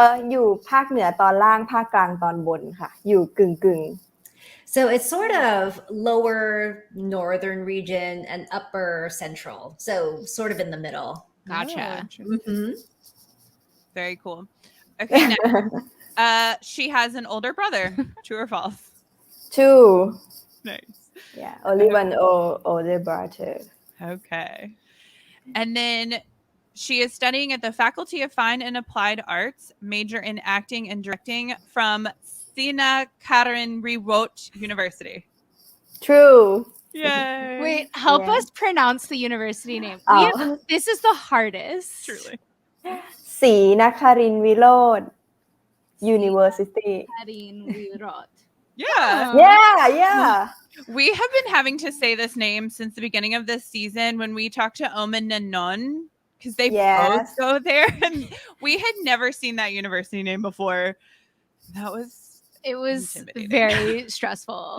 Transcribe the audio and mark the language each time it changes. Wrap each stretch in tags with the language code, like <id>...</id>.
<th>อยู่ภาคเหนือตอนล่างภาคกลางตอนบนค่ะอยู่กึ่ง</th> <en>So it's sort of lower northern region and upper central. So sort of in the middle. Gotcha. Mhm. Very cool. Okay, next. She has an older brother. True or false? two Nice. yeah only one older brother Okay. And then she is studying at the Faculty of Fine and Applied Arts, major in acting and directing from Sina Karinriwot University. true Yay. Wait, help Yeah. us pronounce the university name. This is the hardest. Truly. ศรีนครินทร์วิโรจน์ University Karin Wirot. Yeah. yeah We have been having to say this name since the beginning of this season when we talked to Omen and Non because they both Yes. go there. And we had never seen that university name before. That was It was intimidating. very stressful.</en>